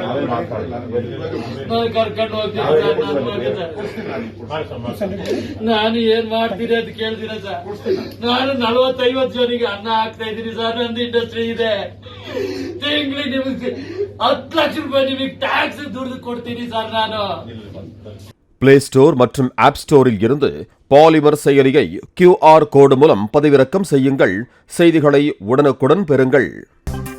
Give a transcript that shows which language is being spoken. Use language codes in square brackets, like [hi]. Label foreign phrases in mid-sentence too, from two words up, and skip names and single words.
[kn] ನಾನು ಕರ್ಕೊಂಡು ಹೋಗ್ತೀನಿ ಸರ್. ನಾನು ಏನ್ ಮಾಡ್ತೀನಿ ಅಂತ ಕೇಳ್ತೀರ ಸರ್. ನಾನು 40-50 ಜನಿಗೆ ಅನ್ನ ಹಾಕ್ತಾ ಇದ್ದೀನಿ ಸರ್. ನಂದು ಇಂಡಸ್ಟ್ರಿ ಇದೆ. ತಿಂಗಳಿಗೆ ನಿಮಗೆ 10 ಲಕ್ಷ ರೂಪಾಯಿ ನಿಮಗೆ ಟ್ಯಾಕ್ಸ್ ದುಡ್ಡು ಕೊಡ್ತೀನಿ ಸರ್ ನಾನು. [ta] பிளே ஸ்டோர் மற்றும் ஆப் ஸ்டோரில் இருந்து பாலிமர் செயலியை QR கோடு மூலம் பதிவிறக்கம் செய்யுங்கள். செய்திகளை உடனுக்குடன் பெறுங்கள்.